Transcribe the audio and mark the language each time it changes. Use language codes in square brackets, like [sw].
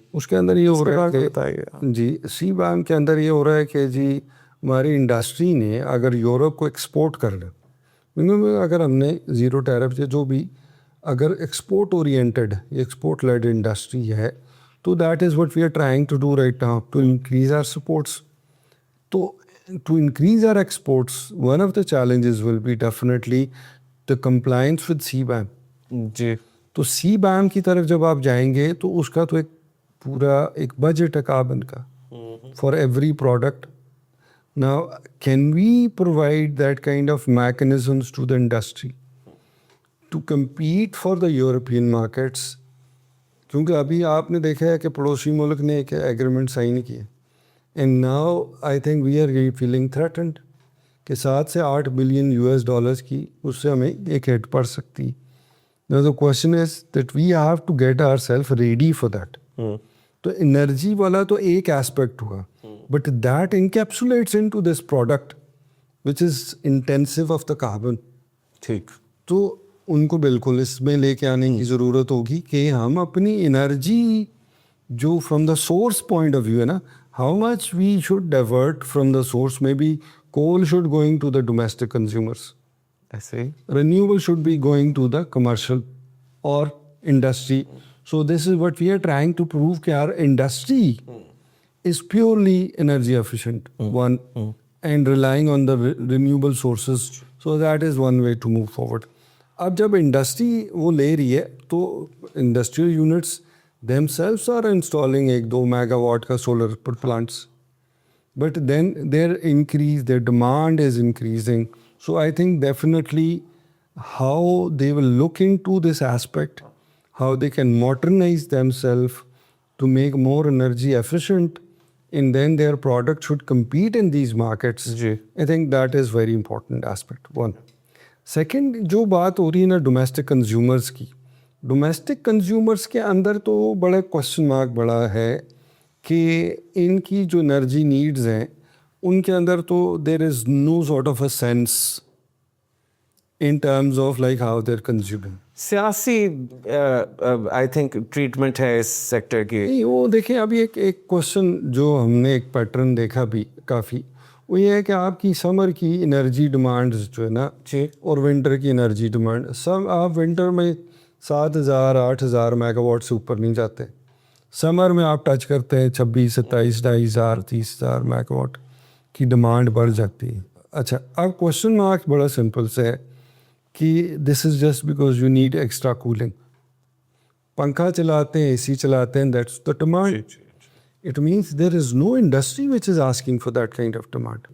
[ur] اس کے اندر یہ ہو رہا ہے کہ جی CBAM کے اندر یہ ہو رہا ہے کہ جی ہماری انڈسٹری نے اگر یورپ کو ایکسپورٹ کرنا, اگر ہم نے زیرو ٹیرف یا جو بھی اگر export oriented export led industry ہے تو [en] That is what we are trying to do right now to increase our exports. تو to increase our exports one of the challenges will be definitely the compliance with CBAM. [ur] جی, تو CBAM کی طرف جب آپ جائیں گے تو اس کا تو ایک پورا ایک بجٹ ہے کاربن کا [en] For every product. Now, can we provide that kind of mechanisms to the industry to compete for the European markets? [ur] کیونکہ ابھی آپ نے دیکھا ہے کہ پڑوسی ملک نے ایک ایگریمنٹ سائن کیا, [en] and now I think we are feeling threatened [ur] کہ 7 سے 8 بلین US کی اس سے ہمیں ایک ہٹ پڑ سکتی. [en] Now the question is that we have to get ourselves ready for that. [ur] تو انرجی والا تو ایک ایسپیکٹ ہوا, [en] But that encapsulates into this product which is intensive of the carbon. [ur] ٹھیک. تو ان کو بالکل اس میں لے کے آنے کی ضرورت ہوگی کہ ہم اپنی انرجی جو from the source point of view ہے نا, [en] how much we should divert from the source, [ur] میں be cool should going to the domestic consumers, ایسے ہی [en] renewable should be going to the commercial or industry. So this is what we are trying to prove कि our industry is purely energy efficient, one, and relying on the renewable sources. So that is one way to move forward. [ur] اب جب industry وہ لے رہی ہے تو industrial units [en] themselves are installing [ur] 1-2 mega what کا solar plants. [en] But then their demand is increasing. So I think definitely how they will look into this aspect, how they can modernize themselves to make more energy efficient, and then their product should compete in these markets. [ur] جی [en] I think that is very important aspect, one. [ur] Second, جو بات ہو رہی ہے نا domestic consumers کی, domestic consumers کے اندر تو بڑا question mark بڑا ہے کہ ان کی جو انرجی نیڈز ہیں ان کے اندر تو [en] There is no sort of a sense in terms of like how they're consuming. [ur] سیاسی آئی تھنک ٹریٹمنٹ ہے اس سیکٹر کی. نہیں وہ دیکھیں ابھی ایک کوشچن جو ہم نے ایک پیٹرن دیکھا بھی کافی, وہ یہ ہے کہ آپ کی سمر کی انرجی ڈیمانڈز جو ہے نا جی اور ونٹر کی انرجی ڈیمانڈ, سب آپ ونٹر میں 7,000-8,000 میگا واٹ سے اوپر نہیں جاتے, سمر میں آپ ٹچ کرتے ہیں 26,000-27,000 30,000 میگا واٹ کی ڈیمانڈ بڑھ جاتی ہے. اچھا اب کوشچن مارک بڑا سمپل سے ہے کہ [en] This is just because you need extra cooling. [ur] پنکھا چلاتے ہیں, اے سی چلاتے ہیں, [en] That's the demand. It means there is no industry which is asking for that kind of demand.